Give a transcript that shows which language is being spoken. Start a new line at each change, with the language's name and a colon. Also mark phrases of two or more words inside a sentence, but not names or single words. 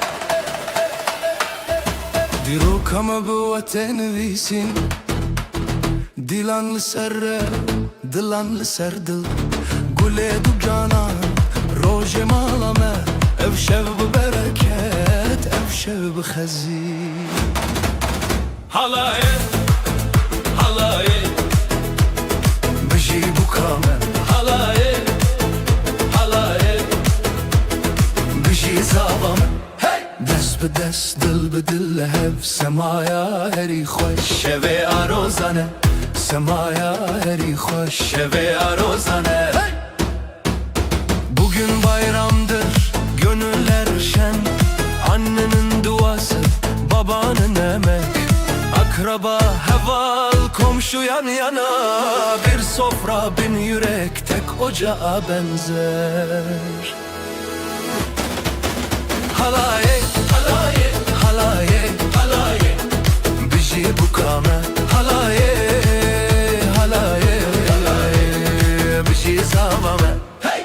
Kurdish: Diruk ama bu vatan visin Dilan لسر دلان لسر دل گل دو جانان روژ مالامه اف شب برکت اف شب خزی Halayı, halayı, بجی بو کامل halayı, halayı. بجی زابم دست به دست دل به دل هف سمایا هری خوش Şeve arozane, سمایا هری خوش şeve arozane.
Turkish: Bugün bayramdır, gönüller şen. Annenin duası, babanın emek. Akraba heval, komşu yan yana. Bir sofra bin yürek, tek ocağa benzer.
Kurdish: Halaye, Halayı, halaye, halayı, biji bu kame. Halaye, halaye, halaye, biji zavame. hey.